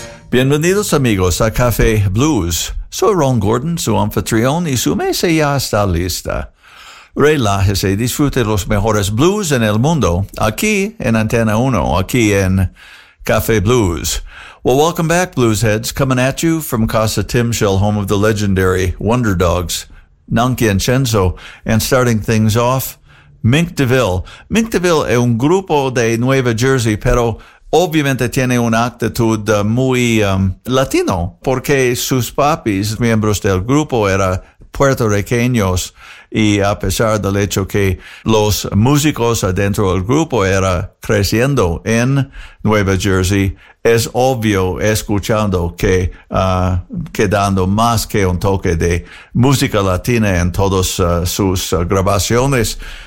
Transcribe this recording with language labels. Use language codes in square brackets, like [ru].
[es] Bienvenidos amigos a Café Blues. Soy Ron Gordon, su anfitrión, y su mesa ya está lista. Relájese y disfrute los mejores blues en el mundo, aquí en Antena 1, aquí en Café Blues. [en] Well, welcome back, bluesheads, coming at you from Casa Timshell, home of the legendary Wonder Dogs, Nankin Chenzo, and starting things off, Mink DeVille. [es] Mink DeVille es un grupo de Nueva Jersey, pero obviamente tiene una actitud muy latino, porque sus papis, miembros del grupo, eran puertorriqueños, y a pesar del hecho que los músicos adentro del grupo eran creciendo en Nueva Jersey, es obvio escuchando que quedando más que un toque de música latina en todas sus grabaciones.